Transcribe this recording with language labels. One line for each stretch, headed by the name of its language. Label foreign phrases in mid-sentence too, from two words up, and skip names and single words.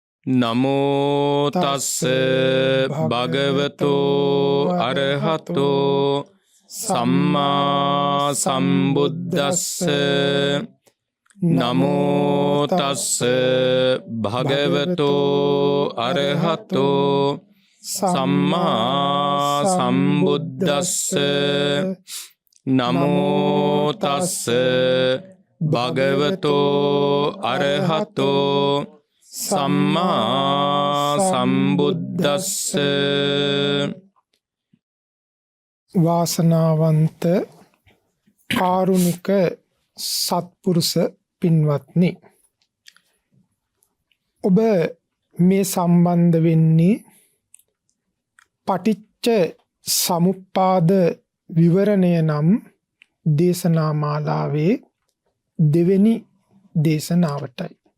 Pali: නමෝ තස්ස භගවතෝ අරහතෝ සම්මා සම්බුද්දස්ස නමෝ තස්ස භගවතෝ අරහතෝ සම්මා සම්බුද්දස්ස නමෝ තස්ස භගවතෝ අරහතෝ සම්මා සම්බුද්දස්ස.
Sinhala: වාසනාවන්ත කාරුණික සත්පුරුෂ පින්වත්නි, ඔබ මේ සම්බන්ධ වෙන්නේ පටිච්ච සමුප්පාද විවරණය නම් දේශනා මාලාවේ දෙවෙනි දේශනාවටයි.